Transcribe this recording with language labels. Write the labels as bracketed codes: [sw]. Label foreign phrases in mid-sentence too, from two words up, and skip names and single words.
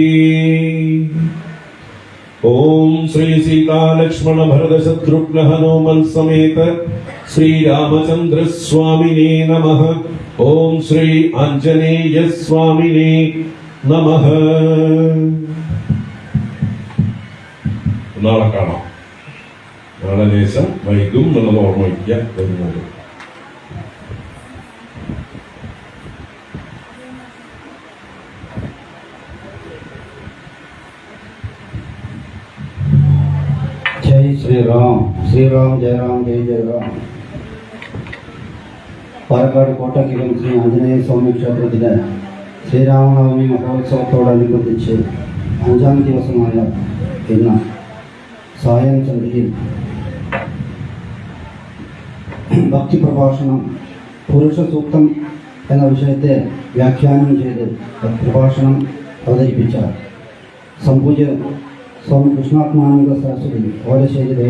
[sa] ഓം ശ്രീ സീതാലക്ഷ്മണ ഭരത ശത്രുഘ്ന ഹനുമൽ സമേത ശ്രീരാമചന്ദ്ര സ്വാമിനേ നമഃ. ഓം ശ്രീ ആഞ്ജനേയ സ്വാമിനേ നമഃ. [ml] നാളെ കാണാം. നാളെ ലേശം വൈകും എന്നുള്ളത് ഓർമ്മ വയ്ക്കുക. വരുന്നത് [sa] जय श्री राम जय राम जय जय राम. [ml] പാലക്കാട് കോട്ടക്കകം ശ്രീ ആഞ്ജനേയ സ്വാമി ക്ഷേത്രത്തിലെ ശ്രീരാമനവമി മഹോത്സവത്തോടനുബന്ധിച്ച് 5ാം ദിവസമായ ഇന്ന് സായം സന്ധ്യയിൽ ഭക്തി പ്രഭാഷണം പുരുഷ സൂക്തം എന്ന വിഷയത്തെ വ്യാഖ്യാനം ചെയ്ത് പ്രഭാഷണം അവതരിപ്പിച്ച സംപൂജ്യ സ്വാമി കൃഷ്ണാത്മാനന്ദ സരസ്വതി ഓലശ്ശേരി